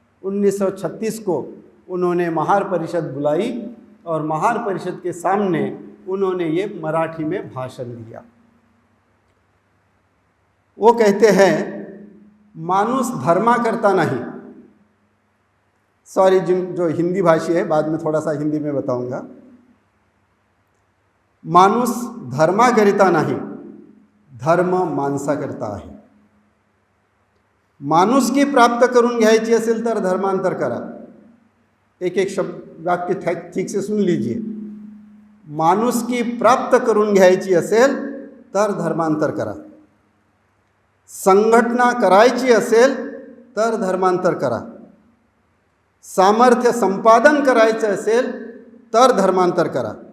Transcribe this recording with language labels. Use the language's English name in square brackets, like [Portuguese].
[Hindi] 1936 को उन्होंने महार परिषद बुलाई और महार परिषद के सामने उन्होंने ये मराठी में भाषण दिया। वो कहते हैं, [Marathi] माणूस धर्मा करता नहीं, [Hindi] सॉरी, जो हिंदी भाषी है, बाद में थोड़ा सा हिंदी में बताऊंगा। [Marathi] माणूस धर्माकरिता नाही, धर्म माणसाकरिता आहे। माणुसकी प्राप्त करून घ्यायची असेल तर धर्मांतर करा। [Hindi] एक एक शब्द वाक्य ठीक से सुन लीजिए। [Marathi] माणुसकी प्राप्त करून घ्यायची असेल तर धर्मांतर करा। संघटना करायची असेल तर धर्मांतर करा। सामर्थ्य संपादन करायचं असेल तर धर्मांतर करा।